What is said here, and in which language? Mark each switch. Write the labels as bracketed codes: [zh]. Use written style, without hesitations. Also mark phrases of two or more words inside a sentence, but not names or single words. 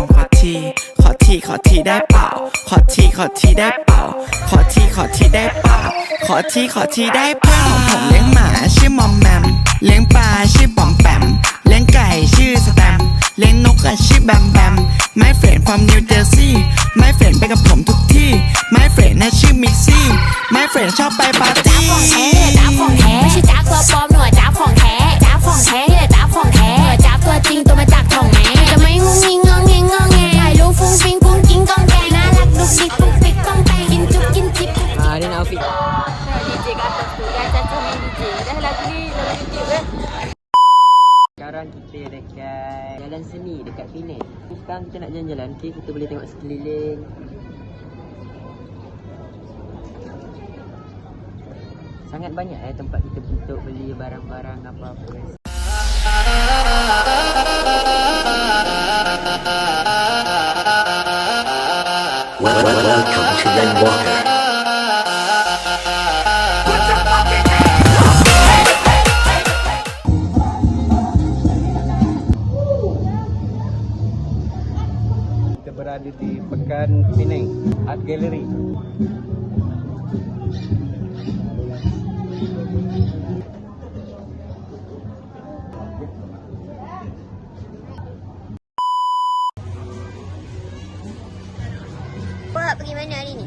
[th] ขอทีได้เปล่าขอทีได้เปล่าขอทีได้เปล่าขอทีได้เปล่าผมเลี้ยงหมาชื่อมอมแมมเลี้ยงปลาชื่อปอมแปมเลี้ยงไก่ชื่อสแตมเลี้ยงนกก็ชื่อแบมแบมไม่เฟรน [en] from New Jersey [th] ไม่เฟรนไปกับผมทุกที่ไม่เฟรนน่ะชื่อมิกซี่ไม่เฟรนชอบไปปาร์ตี้ จ้าของแท้ไม่ใช่จ้าตัวปลอมหน่วยจ้าของแท้จ้าของแท้จ้าของแท้จ้าตัวจริงตัวมาจากท้องแม่จะไม่งุ้งงิงงอแงถ่ายรูปฟุ้งฟิ้งกุ้งกิ้งก้องแกน่ารักดุกดิกปุ๊กปิ๊กก้องแกกินจุ๊บกินจิ๊บ [ms] Ni nak outfit. DJ kat atas tu. Dia acah main DJ. Dah lagu ni dalam YouTube kan. Sekarang kita dekat Jalan Seni dekat Penang. Sekarang kita nak jalan-jalan. Okay, kita boleh tengok sekeliling. Sangat banyak tempat kita untuk beli barang-barang apa-apa. [en] Welcome to Rainwater. [ms] Kita berada di Pekan Penang Art Gallery. Awak pergi mana hari ni?